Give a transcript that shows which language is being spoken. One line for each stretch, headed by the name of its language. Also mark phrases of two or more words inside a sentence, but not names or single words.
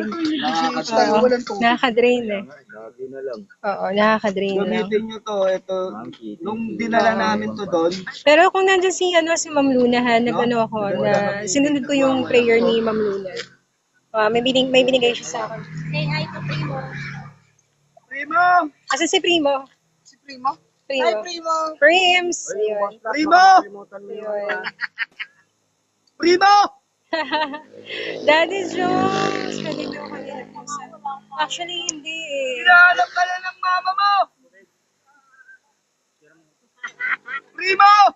Filipino: Walang tubig. Nakaka-drain eh. Oo, nakaka-drain lang. Gamitin nyo to. Ito, nung dinala namin to doon, Pero kung nandun si Ma'am Luna ha, sinunod ko yung prayer ni Ma'am Luna. May binigay siya sa akin.
English: Say hi to Primo.
Filipino: Primo! Asa si Primo? Si Primo? Primo. Hi, Primo! Prims! Ayun. Primo! Ayun. Primo! Daddy Jones! Kanina ako nagpusa. Actually, hindi eh. Hinahanap ka na ng mama mo! Primo!